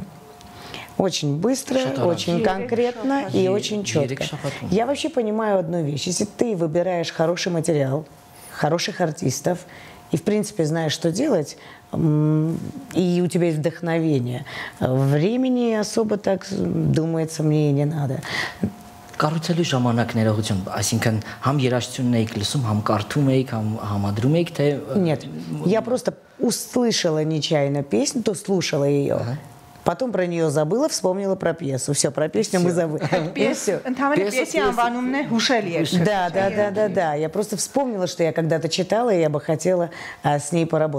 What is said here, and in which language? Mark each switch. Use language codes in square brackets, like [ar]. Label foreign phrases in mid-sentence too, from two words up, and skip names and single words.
[ru] Очень быстро, очень конкретно и очень четко. Я вообще понимаю одну вещь. Если ты выбираешь хороший материал, хороших артистов, и, в принципе, знаешь, что делать, и у тебя есть вдохновение, времени особо так, думается, мне и не надо. [hy] Կառուցելու ժամանակներողություն, այսինքն համ երաժշտությունն եք լսում, համ կարդում եք, համ համադրում եք, թե [ru] Нет, я просто услышала нечаянно песню, то слушала ее. Потом про нее забыла, вспомнила про пьесу. Все, про песню мы забыли. Да. Я просто вспомнила, что я когда-то читала, и я бы хотела с ней поработать.